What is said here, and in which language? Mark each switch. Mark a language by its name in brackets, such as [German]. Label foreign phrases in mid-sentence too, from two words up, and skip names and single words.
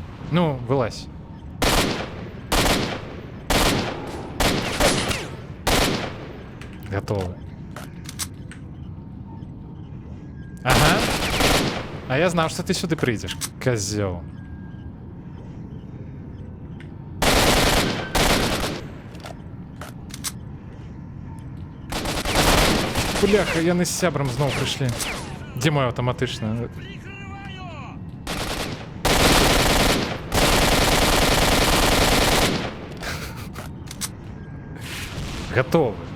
[Russian] Ну, вылазь. Готово. Ага. А я знал, что ты сюда придешь, козел. [Belarusian] Бляха, яны з сябрам зноў прыйшлі. Дзе мой аўтаматычна? Готовы.